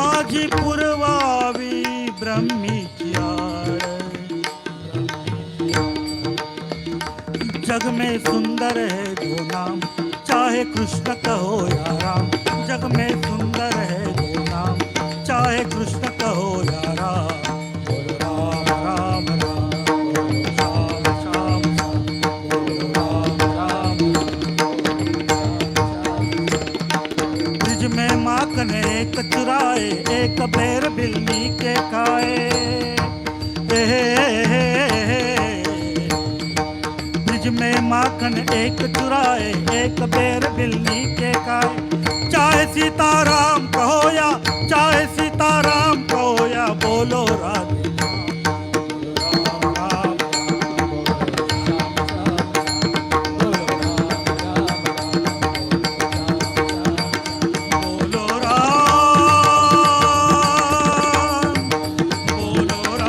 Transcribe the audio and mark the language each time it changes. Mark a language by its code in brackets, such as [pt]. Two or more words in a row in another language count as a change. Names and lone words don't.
[mr] माझी पुरवावी ब्रह्मीची आळ [hi] जग में सुंदर है दो नाम चाहे कृष्ण कहो या राम जग में सुंदर है दो नाम चाहे कृष्ण कहो या राम बोलो राम राम राम बोलो श्याम श्याम श्याम बोलो राम राम ब्रिज में माखन एक चुराए एक बेर बिल्ली के खाए ब्रिज में माखन एक चुराए एक बेर बिल्ली के खाए चाहे सीताराम कहो या चाहे सीताराम कहो या बोलो राधे बोलो राम बोलो